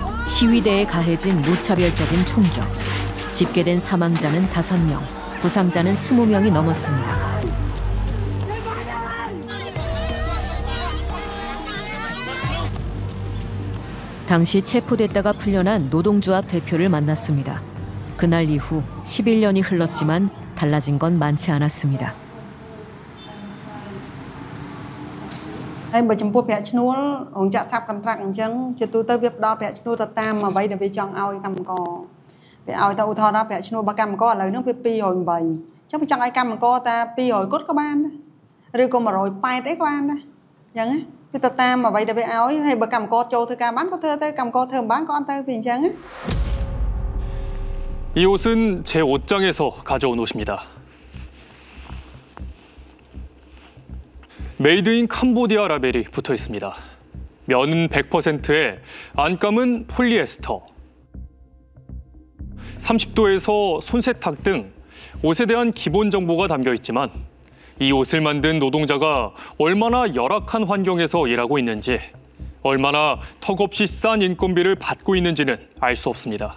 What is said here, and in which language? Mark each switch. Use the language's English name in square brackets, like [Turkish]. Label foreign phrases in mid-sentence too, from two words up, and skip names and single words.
[Korean] 시위대에 가해진 무차별적인 총격. 집계된 사망자는 5명, 부상자는 20명이 넘었습니다. 당시 체포됐다가 풀려난 노동조합 대표를 만났습니다. 그날 이후 11년이 흘렀지만 달라진 건 많지 않았습니다. [Khmer] ហើយបើចំពោះប្រាក់ឈ្នួលរោងចក្រសាប់កន្ត្រាក់អញ្ចឹងជាទូទៅវាផ្ដល់ប្រាក់ឈ្នួលទៅតាមអ្វីដែលវាចង់ឲ្យកម្មករវាឲ្យទៅឧទាហរណ៍ថាប្រាក់ឈ្នួលរបស់កម្មករឥឡូវហ្នឹងវា208អញ្ចឹងវាចង់ឲ្យកម្មករតែ200គត់ក៏បានដែរឬក៏180អីក៏បានដែរអញ្ចឹងវាទៅតាមអ្វីដែលវាឲ្យហើយបើកម្មករចូលធ្វើការបានក៏ធ្វើទៅកម្មករធ្វើមិនបានក៏អត់ទៅវាអញ្ចឹង [Korean] 이 옷은 제 옷장에서 가져온 옷입니다. 메이드 인 캄보디아 라벨이 붙어 있습니다. 면은 100%에 안감은 폴리에스터. 30도에서 손세탁 등 옷에 대한 기본 정보가 담겨 있지만 이 옷을 만든 노동자가 얼마나 열악한 환경에서 일하고 있는지, 얼마나 턱없이 싼 인건비를 받고 있는지는 알 수 없습니다.